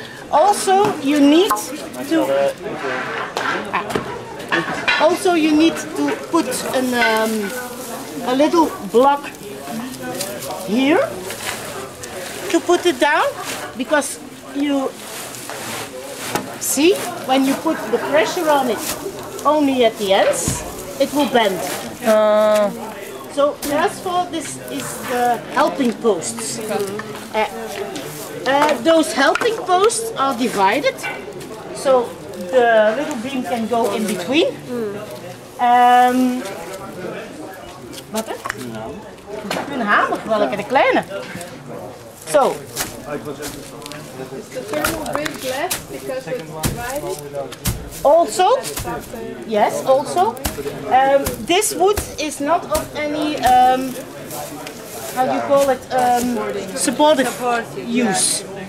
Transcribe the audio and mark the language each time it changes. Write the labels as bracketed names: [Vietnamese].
[English] Also you need to put a little block here to put it down, because you see, when you put the pressure on it only at the ends, it will bend. So therefore this is the helping posts. Those helping posts are divided, so the little beam can go in between. [Dutch] Wat? Een hamer, welke de kleine. Zo, [English] Is the thermal break less because it's dry? Also, yes, also. This wood is not of any, how do you call it, supportive use.